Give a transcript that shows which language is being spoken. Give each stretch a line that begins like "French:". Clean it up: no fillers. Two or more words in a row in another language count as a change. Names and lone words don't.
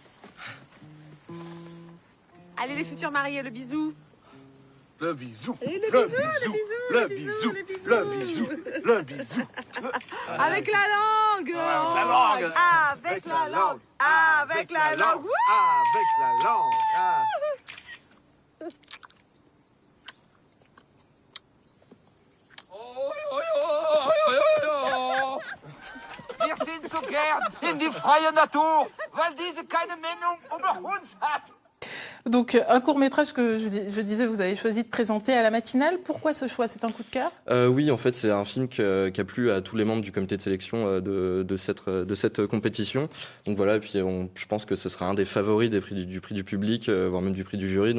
French: Allez, les futurs mariés, le bisou. Le bisou. Et le bisou, le bisou, le bisou, le bisou, le bisou. Avec la langue. Avec la langue. Avec la langue. Avec la langue. Avec la langue.
German: Wir sind so gern in die freie Natur, weil diese keine Meinung über uns hat.
French: Donc, un court-métrage que je disais, vous avez choisi de présenter à la matinale. Pourquoi ce choix? C'est un coup de cœur? Oui, en fait, c'est un film qui a plu à tous les membres du comité de sélection de cette compétition. Donc voilà, et puis je pense que ce sera un des favoris du prix du public, voire même du prix du jury.